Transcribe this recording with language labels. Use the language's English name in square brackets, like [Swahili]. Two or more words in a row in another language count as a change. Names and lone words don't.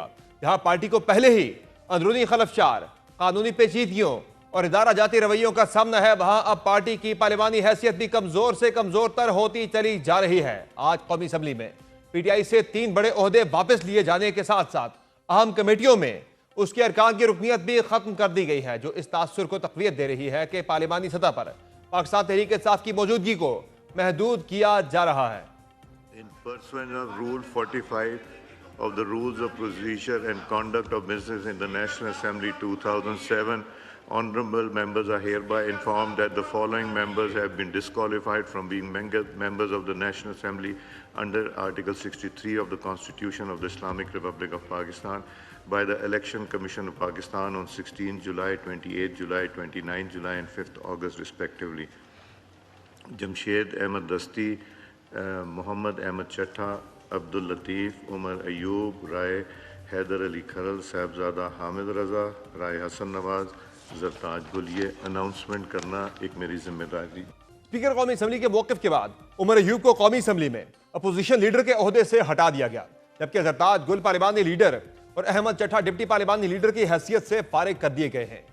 [Urdu] جہاں پارٹی کو پہلے ہی اندرونی خلفشار، قانونی پیچیدگیوں اور ادارہ جاتی رویوں کا سامنا ہے، وہاں اب پارٹی کی پارلیمانی حیثیت بھی کمزور سے کمزور تر ہوتی چلی جا رہی ہے. آج قومی اسمبلی میں PTI سے 3 بڑے عہدے واپس لیے جانے کے ساتھ ساتھ اہم کمیٹیوں میں اس کے ارکان کی رکنیت بھی ختم کر دی گئی ہے، جو اس تاثر کو تقویت دے رہی ہے کہ پارلیمانی سطح پر پاکستان تحریک انصاف کی موجودگی کو محدود کیا جا رہا ہے. [English] In pursuant of Rule 45 of the Rules of Procedure and Conduct of Business in the National Assembly 2007, honorable members are hereby informed that the following members have been disqualified from being members of the National Assembly under Article 63 of the Constitution of the Islamic Republic of Pakistan by the Election Commission of Pakistan on 16 July, 28 July, 29 July and 5th August respectively. Jamshed Ahmed Dasti, Muhammad Ahmed Chattha, Abdul Latif, Umar Ayub, Rai Haider Ali Kharal, Sahibzada Hamid Raza, Rai Hassan Nawaz, जरताज गुल। [Urdu] یہ اناؤنسمنٹ کرنا ایک میری ذمہ داری. اسپیکر قومی اسمبلی کے موقف کے بعد عمر ایوب کو قومی اسمبلی میں [English] opposition leader [Urdu] کے عہدے سے ہٹا دیا گیا، جبکہ زرتاج گل پارلیمانی لیڈر اور احمد چٹھہ ڈپٹی پارلیمانی لیڈر کی حیثیت سے فارغ کر دیے گئے ہیں.